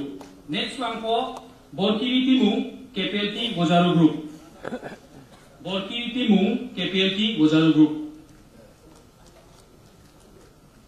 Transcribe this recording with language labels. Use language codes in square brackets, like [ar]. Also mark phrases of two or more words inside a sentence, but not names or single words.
[en] Next one for Borkiri Timu KPLT Bojaru Group. Borkiri Timu KPLT Bojaru Group.